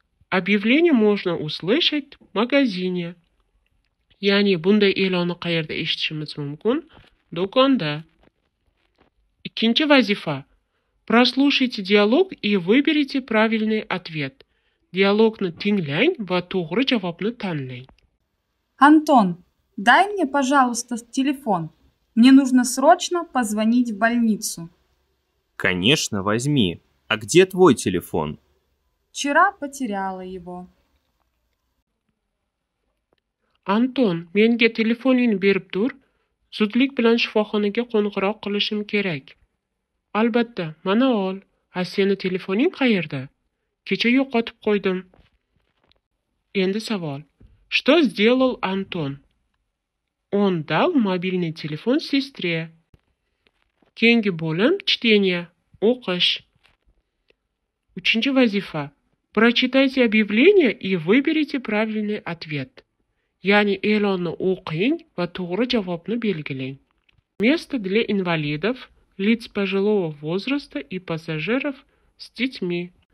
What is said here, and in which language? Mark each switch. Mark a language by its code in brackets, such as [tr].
[ru] Объявление можно услышать в магазине. [uz] Ya'ni bunday e'lonni qayerda eshitishimiz mumkin? Do'konda. Ikkinchi vazifa. [ru] Прослушайте диалог и выберите правильный ответ. [uz] Диалогni tinglang va to'g'ri javobni tanlang. [ru] Антон, дай мне, пожалуйста, телефон. Мне нужно срочно позвонить в больницу. Конечно, возьми. А где твой телефон? Вчера потеряла его. [uz] Anton, menga telefoningni berib tur. Zudlik bilan shifoxonaga qo'ng'iroq qilishim kerak. Albatta, mana ol. Seni telefoning qayerda? Kecha yo'qotib qo'ydim. Endi savol. [ru] Что сделал Антон? Он дал мобильный телефон сестре. [uz] Keyingi bo'lim чтение, o'qish. Uchinchi vazifa. [ru] Прочитайте объявление и выберите правильный ответ. [uz] Ya'ni e'lonni o'qing va to'g'ri javobni belgilang. [ru] Место для инвалидов, лиц пожилого возраста и пассажиров с детьми.